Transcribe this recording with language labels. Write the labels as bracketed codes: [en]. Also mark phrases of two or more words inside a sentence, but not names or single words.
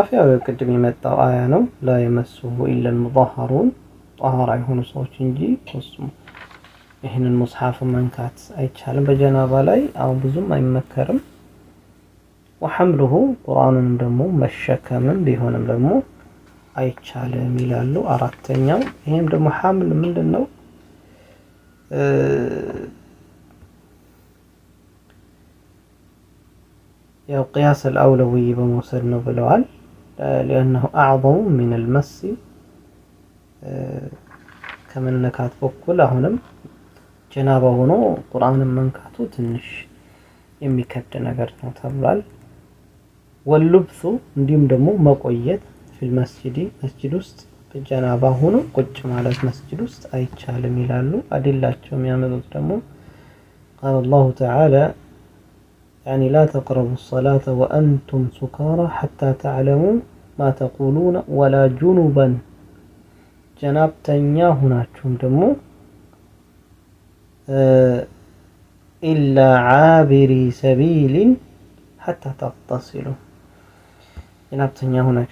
[am] ያው ቅድም የመጣው አያ ነው። [ar] لا يمسه إلا المطهرون [am] ጠሃራ የሆኑ ሰዎች እንጂ ይህንን ሙስሐፍ መንካት አይቻልም በጀናባ ላይ። አሁን ብዙም አይመከርም። ወሐምሉሁ ቁርአኑንም ደግሞ መሸከምም ቢሆንም ደግሞ አይቻልም ይላሉ። አራተኛው ይሄም ደግሞ ሐምል ምንድነው? ያው [ar] قياس الأولوي [am] በመውሰድ ነው ብለዋል። [ar] لأنه أعظم من المس [am] ከመነካት በኩል አሁንም ጀናባ ሆኖ ቁርአንን መንካቱ ትንሽ የሚከብድ ነገር ነው ተብሏል። ወልብሱ እንዲሁም ደግሞ መቆየት [ar] في المسجد [am] ውስጥ በጀናባ ሆኖ ቁጭ ማለት መስጂድ ውስጥ አይቻልም ይላሉ። አዲላቸው የሚያመጡት ደግሞ [ar] قال الله تعالى [am] ያኒ [ar] لا تقربوا الصلاة وأنتم سكارى حتى تعلموا ما تقولون ولا جنبا [am] ጀናብተኛ ሁናችሁም ደግሞ [ar] إلا عابري سبيل حتى تغتسلوا [am] ጀናብተኛ ሁናችሁ